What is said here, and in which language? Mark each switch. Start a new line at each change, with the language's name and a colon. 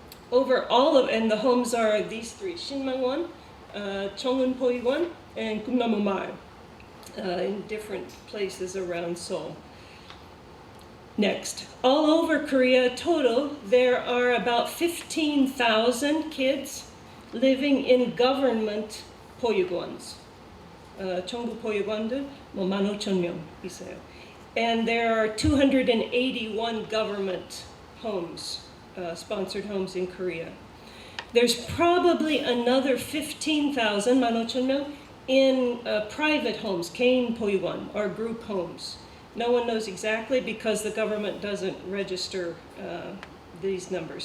English: Over all of, and the homes are these 3, Shinmangwon, Chongun Poyugon, and Kumnamu Mail, in different places around Seoul. Next, all over Korea total, there are about 15,000 kids living in government poyugons.
Korean: 전국 포유관들 15,000명 있어요.
English: And there are 281 government homes, sponsored homes in Korea. There's probably another 15,000, 15,000명, in private homes,
Korean: 개인 포유관,
English: or group homes. No one knows exactly because the government doesn't register these numbers.